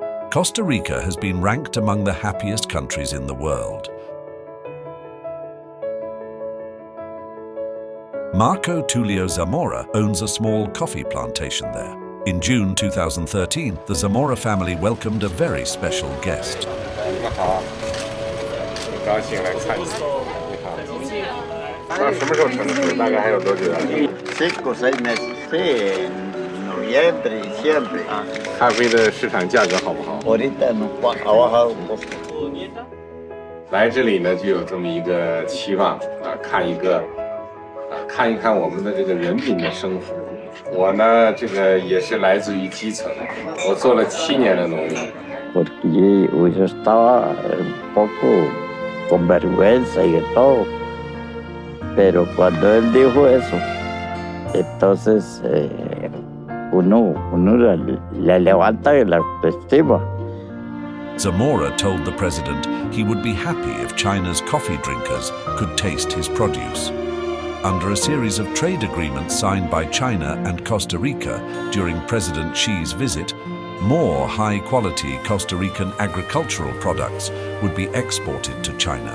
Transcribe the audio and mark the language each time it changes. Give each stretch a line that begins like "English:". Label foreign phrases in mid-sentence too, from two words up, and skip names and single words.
English: Costa Rica has been ranked among the happiest countries in the world. Marco Tulio Zamora owns a small coffee plantation there. In June 2013, the Zamora family welcomed a very special guest.
Spanish: Noviembre, diciembre.
Chinese: 咖啡的市场价格好不好？
Spanish: Ahorita no ha bajado un poco.
Chinese: 来这里呢，就有这么一个期望啊，看一看我们的这个人民的生活。我呢，这个也是来自于基层，我做了7年的农民。
Spanish: Porque yo estaba un poco con vergüenza y de todo. Pero cuando él dijo eso, entonces uno le levanta la autoestima.
English: Zamora told the president he would be happy if China's coffee drinkers could taste his produce. Under a series of trade agreements signed by China and Costa Rica during President Xi's visit, more high-quality Costa Rican agricultural products would be exported to China.